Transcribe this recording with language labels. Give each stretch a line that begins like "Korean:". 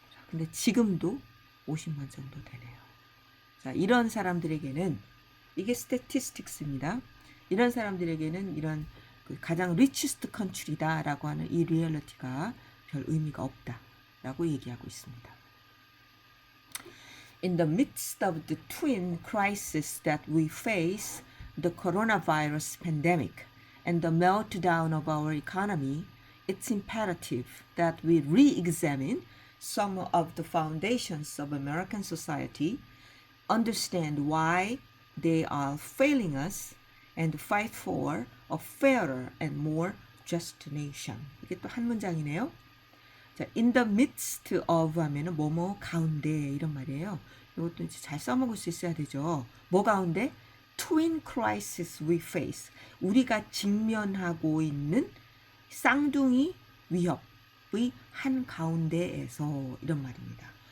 Korean: 근데 지금도 50만 정도 되네요. 자, 이런 사람들에게는 이게 스태티스틱스입니다. 이런 사람들에게는 이런 그 가장 리치스트 컨트리다라고 하는 이 리얼리티가 별 의미가 없다라고 얘기하고 있습니다.
English: In the midst of the twin crises that we face, the coronavirus pandemic and the meltdown of our economy, it's imperative that we re-examine some of the foundations of American society, understand why they are failing us, and fight for a fairer and more just nation.
Korean: 이게 또 한 문장이네요. 자,
English: in the midst of
Korean: 하면은 뭐뭐 가운데 이런 말이에요. 이것도 잘 써먹을 수 있어야 되죠. 뭐 가운데?
English: Twin crisis we face.
Korean: 우리가 직면하고 있는 쌍둥이 위협의 한 가운데에서 이런 말입니다.